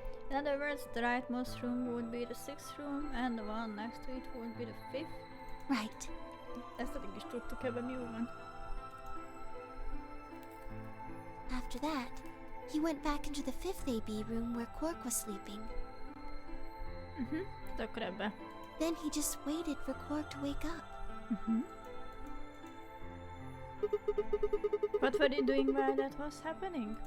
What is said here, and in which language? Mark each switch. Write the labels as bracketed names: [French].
[English] In other words, the rightmost room would be the 6th room, and the one next to it would be the 5th. Right. [Hungarian] Ezt eddig is tudtuk, ebben mi jó van. [English] After that, he went back into the 5th AB room where Quark was sleeping. [Hungarian] De akkor ebbe. [English] Then he just waited for Quark to wake up. What were you doing while that was happening?